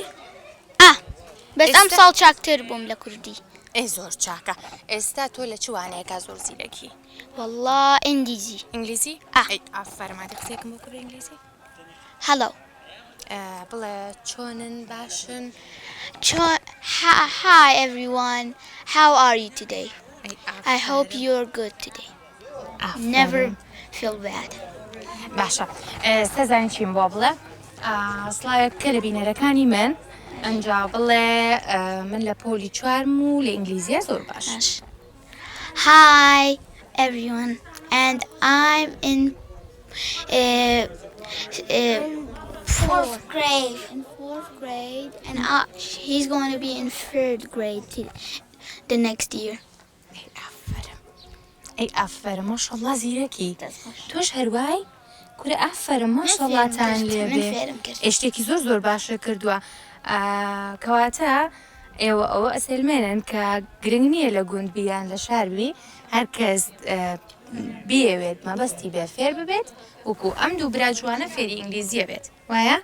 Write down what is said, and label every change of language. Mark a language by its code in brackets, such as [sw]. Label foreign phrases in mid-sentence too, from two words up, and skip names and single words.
[ckb] بەس ئەم ساڵ چاکتر بووم لە کوردی ئەی زۆر چاکە ئێستا تۆ لە چوانەیەکە زۆر زیرەکی؟ والله ئینگلیزی ئینگلیزی؟ ئەی ئافەرمادە قسێکم بۆ کوڕ ئینگلیزی؟ هەلو بڵێ چۆنن باشن؟ [en] Hi everyone, how are you today? I hope you're good today. Never feel bad. [ckb] باشە سەزانین چیم بۆ بڵێ سڵاوێک کە لە بینەرەکانی من ئەنجا بڵێ من لە پۆلی چوارم و لە ئینگلیزیە زۆر باش. [en] Hi everyone, and I'm in fourth grade, and he's going to be in third grade the next year. [ckb] ئەی ئافرە ماشەڵڵا زیرەکی تۆش هەروای کورە ئافرە ماشەڵڵاتان لێبێ ئێشتێکی زۆر زۆر باشە کردووە کەواتە ئێوە ئەوە ئەسلمێنن کە گرنگ نییە لە گوند بیان لە شاربی هەر کەس بێوێت مەبەستی بێ فێر ببێت وەکو ئەم دوو برا جوانە فێری ئینگلیزیە بێت وایە؟